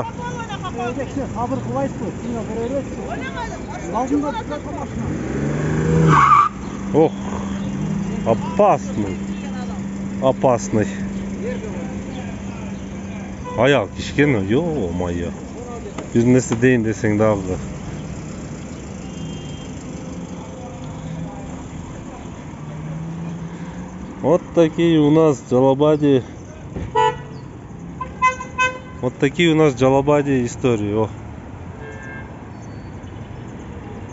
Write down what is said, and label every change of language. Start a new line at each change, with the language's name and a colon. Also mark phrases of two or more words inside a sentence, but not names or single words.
Kyrgyz: Сабыр кылайсызбы? Сигнал бере бересизби? Алдында турат машина.
Russian: Ох. Опасный.
Kyrgyz: Аяк кишкен, ё-моё. Бир нерсе дейин десең дагы.
Russian: Вот такие у нас Джалабаде. Вот такие у нас в Джалабаде истории. О. Все.